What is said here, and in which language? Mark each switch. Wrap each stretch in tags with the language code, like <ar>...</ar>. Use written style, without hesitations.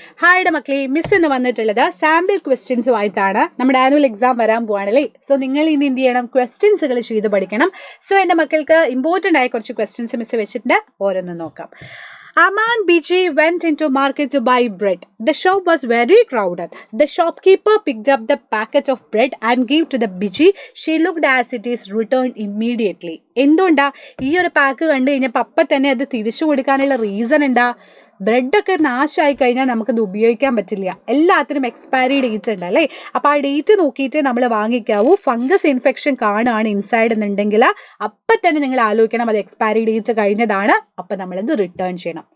<ml>Hi മക്കളെ, miss എന്ന് വന്നിട്ടുള്ളത് സാമ്പിൾ ക്വസ്റ്റ്യൻസുമായിട്ടാണ്. നമ്മുടെ ആനുവൽ എക്സാം വരാൻ പോവാണല്ലേ. സോ നിങ്ങൾ ഇനി എന്ത് ചെയ്യണം, ക്വസ്റ്റ്യൻസുകൾ ചെയ്ത് പഠിക്കണം. സോ എൻ്റെ മക്കൾക്ക് ഇമ്പോർട്ടൻ്റ് ആയ കുറച്ച് ക്വസ്റ്റ്യൻസ് മിസ് വെച്ചിട്ടുണ്ട്, ഓരോന്ന് നോക്കാം.</ml> <en>Aman Biji went into market to buy bread. The shop was very crowded. The shopkeeper picked up the packet of bread and gave to the Biji. She looked as it is returned immediately.</en> <ml>എന്തുകൊണ്ടാ ഈ ഒരു pack കണ്ടു കഴിഞ്ഞപ്പോൾ അപ്പം തന്നെ അത് തിരിച്ചു കൊടുക്കാനുള്ള റീസൺ എന്താ? ബ്രെഡൊക്കെ നാശമായി കഴിഞ്ഞാൽ നമുക്കത് ഉപയോഗിക്കാൻ പറ്റില്ല, എല്ലാത്തിനും എക്സ്പയറി ഡേറ്റ് ഉണ്ട് അല്ലേ. അപ്പോൾ ആ ഡേറ്റ് നോക്കിയിട്ട് നമ്മൾ വാങ്ങിക്കാവൂ. ഫംഗസ് ഇൻഫെക്ഷൻ കാണുകയാണ് ഇൻസൈഡ് എന്നുണ്ടെങ്കിൽ അപ്പം തന്നെ നിങ്ങൾ ആലോചിക്കണം അത് എക്സ്പയറി ഡേറ്റ് കഴിഞ്ഞതാണ്, അപ്പം നമ്മളത് റിട്ടേൺ ചെയ്യണം.</ml>